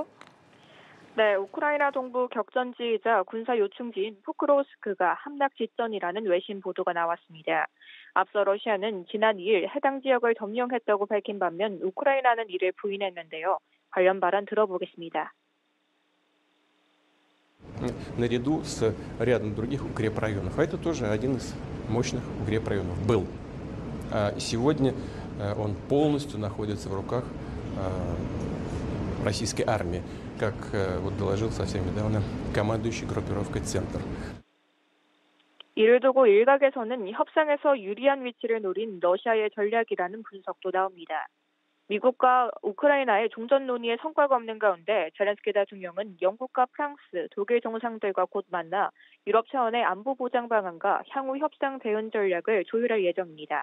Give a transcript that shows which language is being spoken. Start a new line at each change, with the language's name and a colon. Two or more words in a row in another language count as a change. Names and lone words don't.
Korean: 네, 우크라이나 동부 격전지이자 군사 요충지인 포크로스크가 함락 직전이라는 외신 보도가 나왔습니다. 앞서 러시아는 지난 2일 해당 지역을 점령했다고 밝힌 반면 우크라이나는 이를 부인했는데요. 관련 발언 들어보겠습니다.
Russian: Наряду с рядом других укрепрайонов. А это тоже один из мощных укрепрайонов был. Сегодня он полностью находится в руках российской армии, как вот доложил совсем недавно командующий группировкой «Центр».
Korean: 이를 두고 일각에서는 협상에서 유리한 위치를 노린 러시아의 전략이라는 분석도 나옵니다. 미국과 우크라이나의 종전 논의에 성과가 없는 가운데 제렌스키 대통령은 영국과 프랑스, 독일 정상들과 곧 만나 유럽 차원의 안보 보장 방안과 향후 협상 대응 전략을 조율할 예정입니다.